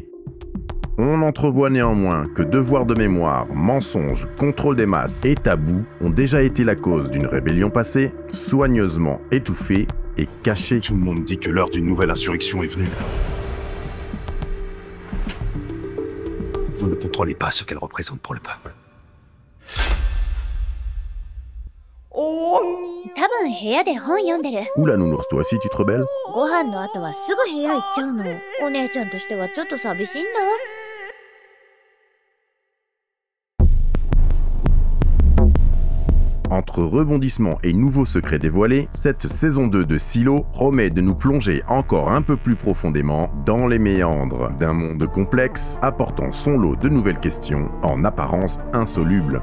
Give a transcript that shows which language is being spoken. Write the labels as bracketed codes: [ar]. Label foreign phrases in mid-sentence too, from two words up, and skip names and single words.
[fr] On entrevoit néanmoins que devoir de mémoire, mensonge, contrôle des masses et tabou ont déjà été la cause d'une rébellion passée, soigneusement étouffée et cachée. Tout le monde dit que l'heure d'une nouvelle insurrection est venue. Vous ne contrôlez pas ce qu'elle représente pour le peuple. [ja] 多分部屋で本読んでる。 [fr] Oula Nounours, toi aussi tu te rebelles? [ja] ご飯の後はすぐ部屋行っちゃうの。お姉ちゃんとしてはちょっと寂しいんだわ。 [fr] Entre rebondissements et nouveaux secrets dévoilés, cette saison 2 de Silo promet de nous plonger encore un peu plus profondément dans les méandres d'un monde complexe, apportant son lot de nouvelles questions en apparence insolubles.